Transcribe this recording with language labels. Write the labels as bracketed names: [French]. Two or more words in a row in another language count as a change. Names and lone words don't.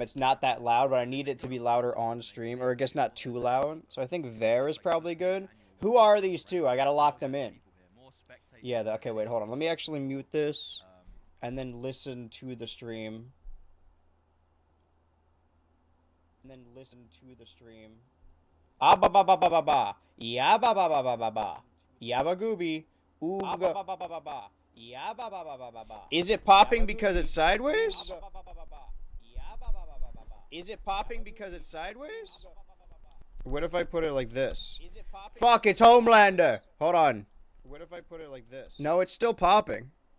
[English] It's not that loud, but I need it to be louder on stream, or I guess not too loud. So I think there is probably good. Who are these two? I gotta lock them in. Yeah, okay, wait, hold on. Let me actually mute this, and then listen to the stream. And then listen to the stream. Ah ba ba ba ba ba ba. Ya ba ba ba ba ba ba. Yaba gooby. Ooh ba ba ba ba ba. Is it popping because it's sideways? Is it popping because it's sideways? What if I put it like this? Fuck, it's Homelander. Hold on. What if I put it like this? No, it's still popping.